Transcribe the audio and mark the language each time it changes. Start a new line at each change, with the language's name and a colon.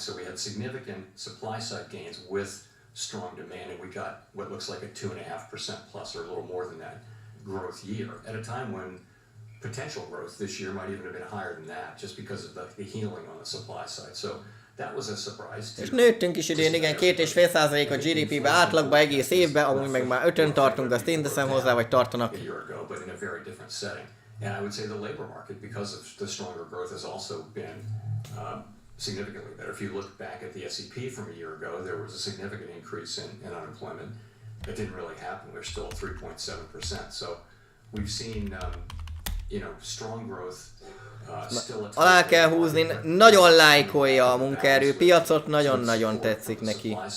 English: So we had significant supply side gains with strong demand, and we got what looks like a 2.5% plus or a little more than that growth year at a time when potential growth this year might even have been higher than that just because of the healing on the supply side. So that was a surprise.
Hungarian: És nőttünk is idén, igen, 2,5% a GDP-be átlagban egész évben, amúgy meg már 5-ön tartunk, azt én teszem hozzá, vagy tartanak.
English: A year ago, but in a very different setting. And I would say the labor market, because of the stronger growth, has also been significantly better. If you look back at the SEP from a year ago, there was a significant increase in unemployment. That didn't really happen. We're still at 3.7%. So we've seen, strong growth.
Hungarian: Alá kell húzni, nagyon lájkolja a munkaerőpiacot, nagyon-nagyon tetszik neki.